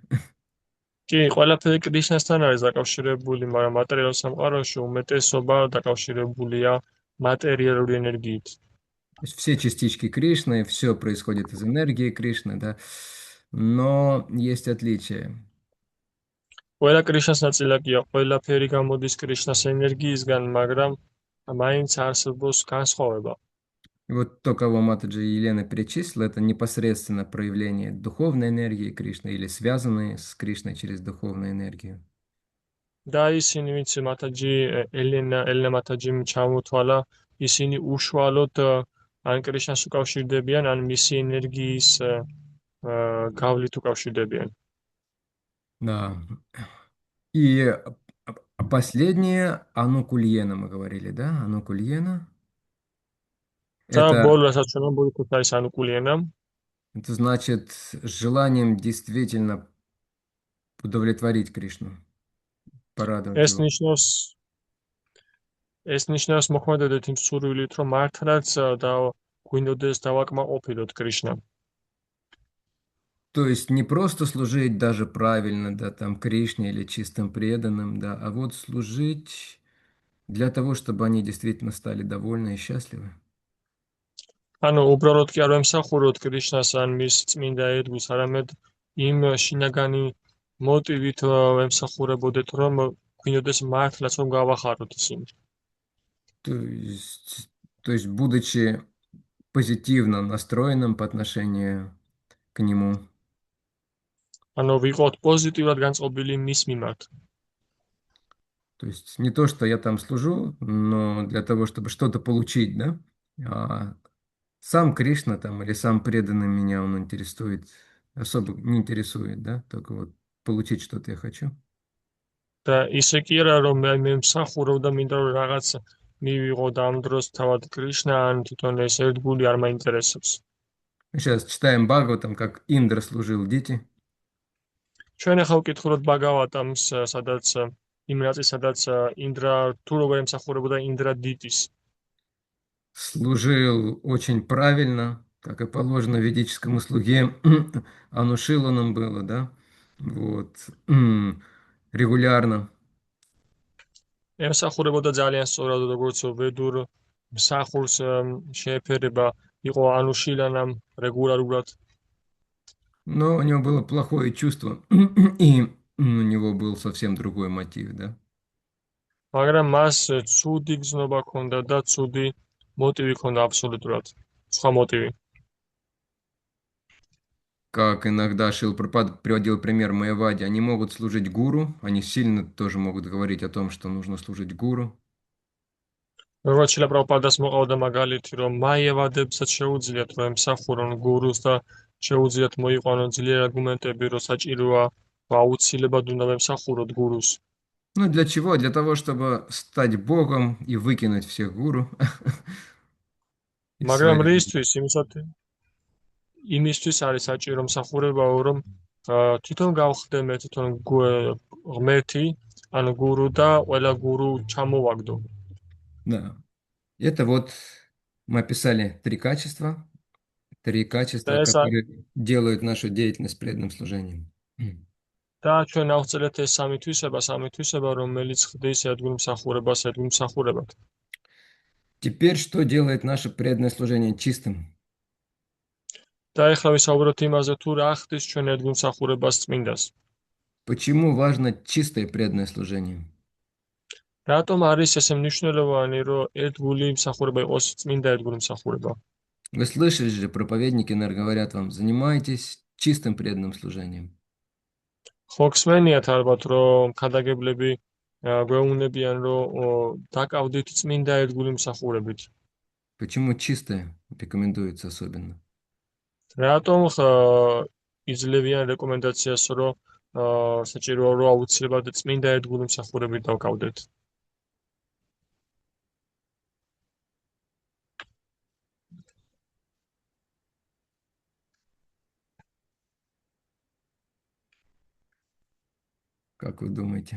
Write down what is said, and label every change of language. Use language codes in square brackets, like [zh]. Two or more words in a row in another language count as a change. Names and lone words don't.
[ka] კი, ყველაფერი კრიშნასთან არის დაკავშირებული, მაგრამ მატერიალურ სამყაროში უმეტესობა დაკავშირებულია მატერიალური ენერგიით. [ru] То есть все частички Кришны, все происходит из энергии Кришны, да, но есть отличия. [ka] ყველა კრიშნას ნაწილაკია, ყველაფერი გამოდის კრიშნას ენერგიისგან, მაგრამ მაინც არსებობს განსხვავება. [ru] И вот то, кого Матаджи и Елена перечислила, это непосредственно проявление духовной энергии Кришны или связанные с Кришной через духовную энергию. [ka] და ისინი, ვინც მათაჯი ელენა მათაჯიმ ჩამოთვალა, ისინი უშუალოდ ან კრიშნას უკავშირდებიან, ან მისი ენერგიის გავლით უკავშირდებიან. [ru] Да. И последнее Анукульена мы говорили, да? Анукульена. [ka] და [ru] Это, [ka] ბოლო რასაც ჩვენ ვამბობთ, არის ანუკულიანა. [ru] это значит желанием действительно удовлетворить Кришну, порадовать [ka] ეს [ru] его. [ka] ნიშნავს მოქმედებით იმ სურვილით, რომ მართლაც და გვინდოდეს დავაკმაყოფილოთ კრიშნა. [ru] То есть не просто служить даже правильно, да, там Кришне или чистым преданным, да, а вот служить для того, чтобы они действительно стали довольны и счастливы. [ka] ანუ უბრალოდ კი არ ვემსახუროთ კრიშნას ან მის წმინდა ერთგულს, არამედ იმ შინაგანი მოტივით ვემსახურებოდეთ, რომ გვინდოდეს მართლაც რომ გავახაროთ ისინი. [ru] То есть будучи позитивно настроенным по отношению к нему. [ka] ანუ ვიყოთ პოზიტიურად განწყობილი მის მიმართ. [ru] То есть не то, что я там служу, но для того, чтобы что-то получить, да? А сам Кришна там или сам преданный меня он интересует, особо не интересует, да? Только вот получить что-то я хочу. [ka] და ისე კი არა, რომ მე მსახურობ და მინდა რომ რაღაც მივიღო და ამ დროს თავად კრიშნა ან თვითონ ეს ერთგული არ მაინტერესებს. [ru] Сейчас читаем Бхагаватам, как Индра служил Дити. [ka] ჩვენ ახლა ვკითხულობთ ბაგავატამს, სადაც იმ ნაწილს, სადაც ინდრა თუ როგორ ემსახურებოდა ინდრა დიტის. [ru] Служил очень правильно, как и положено ведическому слуге. Анушиланом было, да? Вот. Регулярно. [ka] ემსახურებოდა ძალიან სწორად, როგორც ვედურ მსახურს შეეფერება, იყო ანუშილანამ რეგულარულად. [ru] Но у него было плохое чувство, и у него был совсем другой мотив, да? [ka] მაგრამ მას ცუდი გზნობა ჰქონდა და ცუდი მოტივი ჰქონდა აბსოლუტურად. სხვა მოტივი. [ru] Как иногда Шрила Прабхупада приводил пример Майявади, они могут служить гуру, они сильно тоже могут говорить о том, что нужно служить гуру. [ka] როგორც შილა პრაბჰუპადას მოყავდა მაგალითი, რომ მაიევადებსაც შეუძლიათ რომ ემსახურონ გურუს და შეუძლიათ მოიყვანონ ძლიერი არგუმენტები, რომ საჭიროა აუცილებლად უნდა ემსახუროთ გურუს. [ru] Ну, для чего? Для того, чтобы стать Богом и выкинуть всех гуру. из [ka] მაგრამ [ru] своей [ka] რისთვის იმისთვის არის საჭირო მსახურებაო, რომ თვითონ გავხდე მე თვითონ ღმერთი, ანუ გურუ და ყველა გურუ ჩამოვაგდო. [ru] Да. Это вот мы описали три качества, которые делают нашу деятельность преданным служением. [ka] და ჩვენ ავწელეთ ეს სამი თვისება, რომელიც ხდის ერთგულ მსახურებად. [ru] Теперь что делает наше преданное служение чистым? [ka] და ეხლა ვისაუბროთ იმაზე, თუ რა ხდის ჩვენ ერთგულ მსახურებას წმინდას. [ru] Почему важно чистое преданное служение? [ka] რატომ არის ესე მნიშვნელოვანი, რომ ერთგული მსახურება იყოს წმინდა ერთგული მსახურება? [ru] Вы слышали же, проповедники, наверное, говорят вам, занимайтесь чистым преданным служением. [ka] ხო გსმენიათ ალბათ, რომ ქადაგებლები გვეუბნებიან, რომ დაკავდით წმინდა ერთგული მსახურებით. [ru] Почему чистое рекомендуется особенно? [ka] რატომ იძლევიან რეკომენდაციას, რომ საჭიროა რომ აუცილებლად წმინდა ერთგული მსახურებით დავკავდეთ? [ru] Как вы думаете?